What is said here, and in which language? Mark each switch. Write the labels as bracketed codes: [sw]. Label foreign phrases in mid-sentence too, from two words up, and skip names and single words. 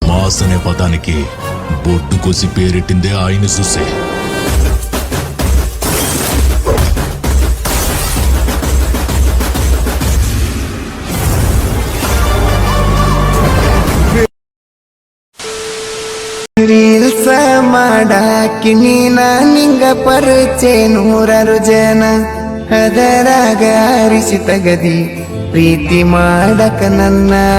[te] బాస్ అనే పదానికి బొడ్డు కోసి పేరెట్టిందే ఆయన చూసే. [kn] ರೀಲ್ಸ ಮಾಡಾಕಿ ನೀನ ನಿಂಗ ಪರಿಚಯ ನೂರಾರು ಜನ ಅದರಾಗ ಆರಿಸಿ ತಗದಿ ಪ್ರೀತಿ ಮಾಡಕ ನನ್ನ